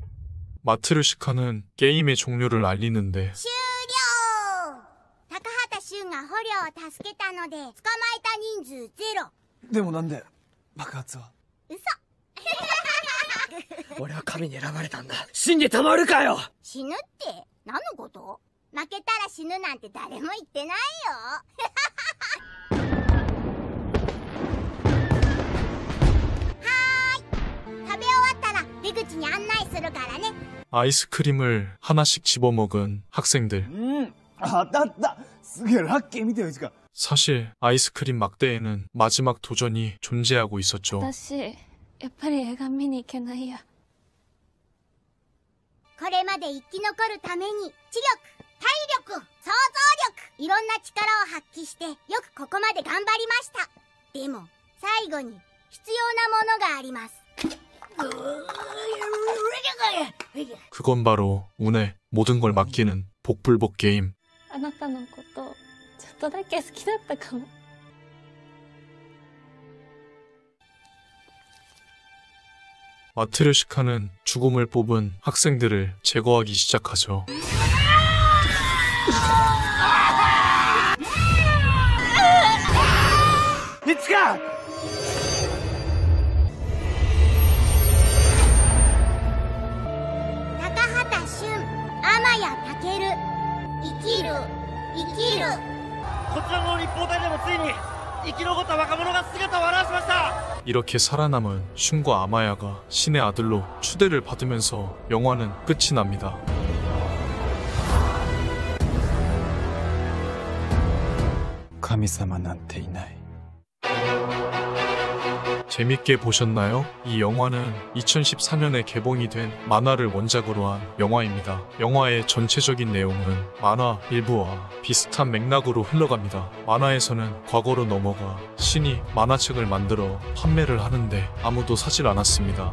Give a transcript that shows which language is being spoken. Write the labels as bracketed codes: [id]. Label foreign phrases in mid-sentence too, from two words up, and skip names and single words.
[ko] 마트르시카는 게임의 종료를 알리는데 [ja] 終了。高畑俊が捕虜を助けたので捕まえた人数ゼロ。でもなんで爆発は。嘘。俺は神に選ばれたんだ。死んでたまるかよ。死ぬって何のこと？負けたら死ぬなんて誰も言ってないよ。食べ終わったら出口に案内するからね。 [ko] 아이스크림을 하나씩 집어먹은 학생들. [ja] 当たった。すげえラッキー見てよ、이치카。 [ko] 사실 아이스크림 막대에는 마지막 도전이 존재하고 있었죠. [ja] 私、やっぱり映画見に行けないや。これまで生き残るために知力、体力、想像力、いろんな力を発揮してよくここまで頑張りました。でも最後に必要なものがあります。 [ko] 그건 바로 운에 모든 걸 맡기는 복불복 게임. [ja] あなたのことちょっとだけ好きだったかも。 [ko] 마트르시카는 죽음을 뽑은 학생들을 제거하기 시작하죠. [ja] 이치카! takahata shun, amaya takeru, 生きる、生きる。こちらの立方体でもついに [ko] 이렇게 살아남은 슌과 아마야가 신의 아들로 추대를 받으면서 영화는 끝이 납니다. [ja] 감히様なんていない [ko] 재밌게 보셨나요? 이 영화는 2014년에 개봉이 된 만화를 원작으로 한 영화입니다. 영화의 전체적인 내용은 만화 일부와 비슷한 맥락으로 흘러갑니다. 만화에서는 과거로 넘어가 신이 만화책을 만들어 판매를 하는데 아무도 사질 않았습니다.